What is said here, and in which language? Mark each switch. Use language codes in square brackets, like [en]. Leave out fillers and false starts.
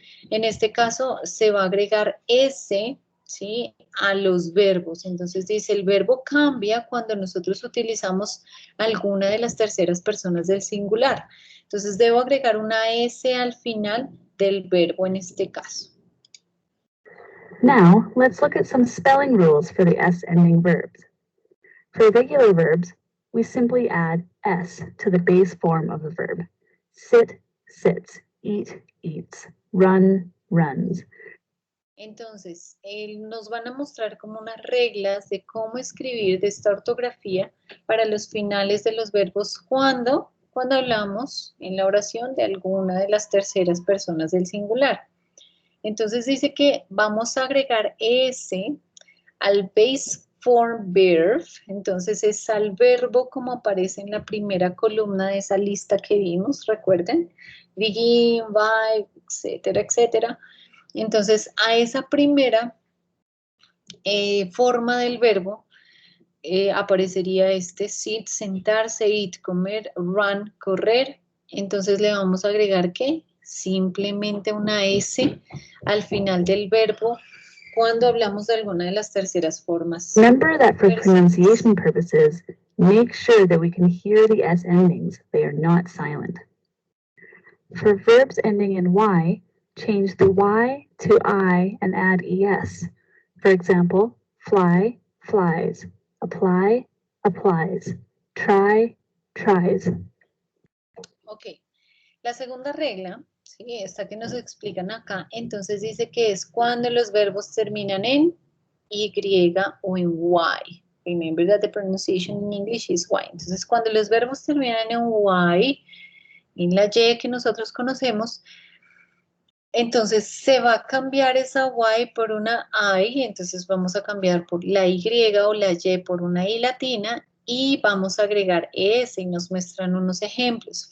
[es] En este caso se va a agregar S, ¿sí?, a los verbos. Entonces dice, el verbo cambia cuando nosotros utilizamos alguna de las terceras personas del singular. Entonces debo agregar una S al final del verbo en este caso. [en] Now, let's look at some spelling rules for the S-ending verbs. For irregular verbs, we simply add S to the base form of the verb. Sit, sits, eat, eats, run, runs. [es] Entonces, nos van a mostrar como unas reglas de cómo escribir de esta ortografía para los finales de los verbos cuando hablamos en la oración de alguna de las terceras personas del singular. Entonces dice que vamos a agregar S al base form verb, entonces es al verbo como aparece en la primera columna de esa lista que vimos, recuerden, begin, by, etcétera, etcétera. Entonces a esa primera forma del verbo aparecería este sit, sentarse, eat, comer, run, correr. Entonces le vamos a agregar ¿qué? Simplemente una S al final del verbo cuando hablamos de alguna de las terceras formas. [en] Remember that for pronunciation purposes, make sure that we can hear the S endings. They are not silent. For verbs ending in Y, change the Y to I and add ES. For example, fly, flies, apply, applies, try, tries. [es] Ok, la segunda regla, ¿sí?, esta que nos explican acá, entonces dice que es cuando los verbos terminan en Y o en Y. [en] Remember that the pronunciation in English is Y. [es] Entonces, cuando los verbos terminan en Y, en la Y que nosotros conocemos, entonces se va a cambiar esa Y por una I, entonces vamos a cambiar por la Y o la Y por una I latina y vamos a agregar S y nos muestran unos ejemplos.